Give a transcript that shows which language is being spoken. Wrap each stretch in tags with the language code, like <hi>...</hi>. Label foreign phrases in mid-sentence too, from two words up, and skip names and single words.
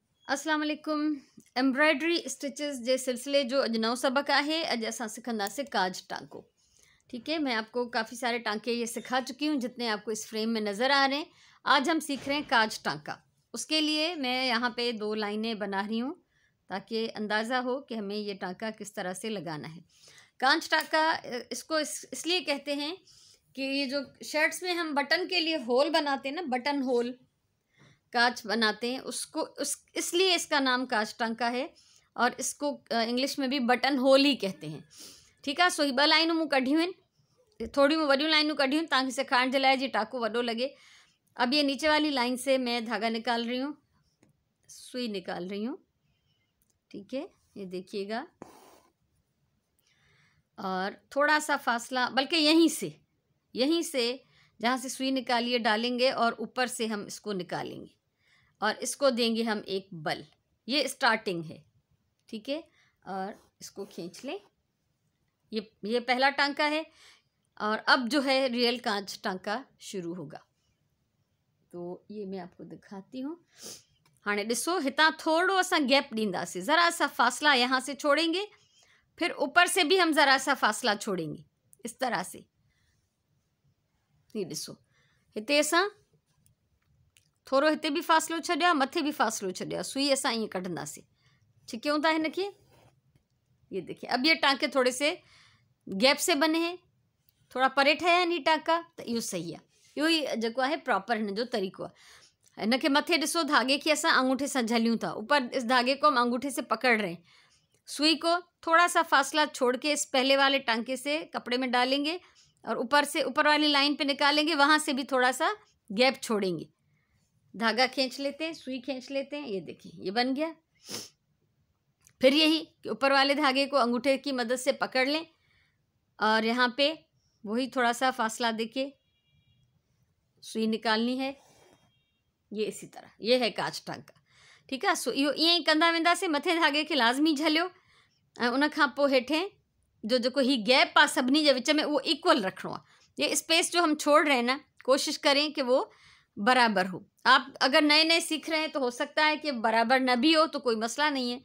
<sd>अस्सलाम वालेकुम।</sd> <en>embroidery stitches</en> <sd>जे सिलसिले जो अॼु नओं सबक़ आहे। अॼु असां सिखंदासीं काज टांको।</sd> <hi>ठीक है, मैं आपको काफ़ी सारे टांके ये सिखा चुकी हूँ जितने आपको इस फ्रेम में नज़र आ रहे हैं। आज हम सीख रहे हैं काज टांका। उसके लिए मैं यहाँ पे 2 लाइनें बना रही हूँ ताकि अंदाज़ा हो कि हमें ये टांका किस तरह से लगाना है। कांच टांका इसको इसलिए कहते हैं कि ये जो शर्ट्स में हम बटन के लिए होल बनाते हैं ना,</hi> <en>button hole</en> <hi>कांच बनाते हैं, उसको इसलिए इसका नाम कांच टांका है और इसको इंग्लिश में भी</hi> <en>button hole</en> <hi>ही कहते हैं। ठीक है,</hi> <sd>सो ही 2 लाइनूं मूं कढियूं आहिनि, थोड़ी मूं वॾियूं लाइनूं कढियूं ताकि सिखाइण जे लाइ जी टांको वॾो लगे।</sd> <hi>अब ये नीचे वाली लाइन से मैं धागा निकाल रही हूँ, सुई निकाल रही हूँ। ठीक है, ये देखिएगा, और थोड़ा सा फासला, बल्कि यहीं से जहाँ से सुई निकालिए डालेंगे और ऊपर से हम इसको निकालेंगे और इसको देंगे हम एक बल। ये स्टार्टिंग है। ठीक है, और इसको खींच लें। ये पहला टांका है और अब जो है रियल कांच टांका शुरू होगा। तो ये मैं आपको दिखाती हूँ।</hi> <sd>हाँ ॾिसो, हितां थोड़ो असां गैप ॾींदासीं,</sd> <hi>ज़रा सा फासला यहाँ से छोड़ेंगे, फिर ऊपर से भी हम ज़रा सा फासला छोड़ेंगे, इस तरह से।</hi> <sd>ये ॾिसो, हिते असां थोड़ो हिते भी फासलो छॾियो, मथे भी फासलो छॾियो, सुई असां ईअं कढंदासीं, छिकियूं था हिन खे।</sd> <hi>ये देखिए, अब ये टांके थोड़े से गैप से बने हैं,</hi> <sd>थोड़ा परे ठहिया आहिनि ही टांका, त इहो सही आहे। इहो ई जेको आहे प्रॉपर हिन जो तरीक़ो आहे। हिन खे मथे ॾिसो, धागे खे असां अंगूठे सां झलियूं था,</sd> <hi>ऊपर इस धागे को हम अंगूठे से पकड़ रहे हैं। सुई को थोड़ा सा फासला छोड़ के इस पहले वाले टांके से कपड़े में डालेंगे और ऊपर से ऊपर वाली लाइन पे निकालेंगे, वहाँ से भी थोड़ा सा गैप छोड़ेंगे। धागा खींच लेते हैं, सुई खींच लेते हैं, ये देखिए ये बन गया। फिर यही कि ऊपर वाले धागे को अंगूठे की मदद से पकड़ लें और यहाँ पे वही थोड़ा सा फासला देके सुई निकालनी है। ये इसी तरह, ये है कांच टांका। ठीक है,</hi> <sd>सो इहो ईअं ई कंदा वेंदासीं। मथे धागे खे लाज़मी झलियो ऐं उन खां पोइ हेठें जो जेको ही गैप आहे सभिनी जे विच में, उहो इक्वल रखिणो आहे।</sd> <hi>ये स्पेस जो हम छोड़ रहे हैं ना, कोशिश करें कि वो बराबर हो। आप अगर नए नए सीख रहे हैं तो हो सकता है कि बराबर न भी हो, तो कोई मसला नहीं है।</hi>